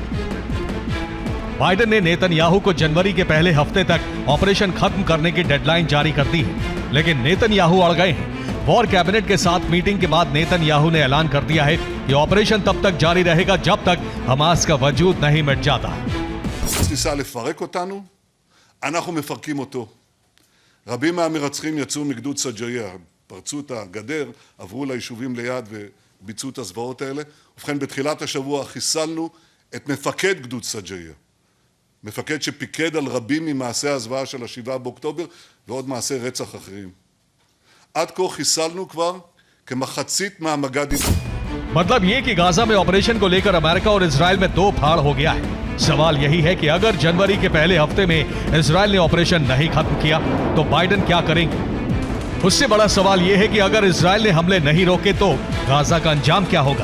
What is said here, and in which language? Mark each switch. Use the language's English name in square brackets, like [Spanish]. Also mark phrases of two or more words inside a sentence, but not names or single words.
[Hindi] बाइडेन ने नेतन्याहू को जनवरी के पहले हफ्ते तक ऑपरेशन खत्म करने की डेडलाइन जारी कर दी है, लेकिन नेतन्याहू अड़ गए हैं। [English] war cabinet [Hindi] के साथ मीटिंग के बाद नेतन्याहू ने ऐलान कर दिया है कि ऑपरेशन तब तक जारी रहेगा जब तक हमास का वजूद नहीं मिट जाता। [Hebrew] ניסה לפרק אותנו, אנחנו מפרקים אותו. רבים מהמרצחים יצאו מגדוד סג'אעיה, פרצו את הגדר, עברו ליישובים ליד וביצעו את הזוועות האלה. ובכן, בתחילת השבוע חיסלנו את מפקד גדוד סג'אעיה. מפקד שפיקד על רבים ממעשי הזוועה של 7 באוקטובר ועוד מעשי רצח אחרים. עד כה חיסלנו כבר כמחצית מהמג"דים. [Hindi] मतलब ये कि गाजा में ऑपरेशन को लेकर अमेरिका और इजराइल में 2 फाड़ हो गया है। सवाल यही है कि अगर जनवरी के पहले हफ्ते में इजराइल ने ऑपरेशन नहीं खत्म किया तो बाइडेन क्या करेंगे? उससे बड़ा सवाल यह है कि अगर इजराइल ने हमले नहीं रोके तो गाजा का अंजाम क्या होगा?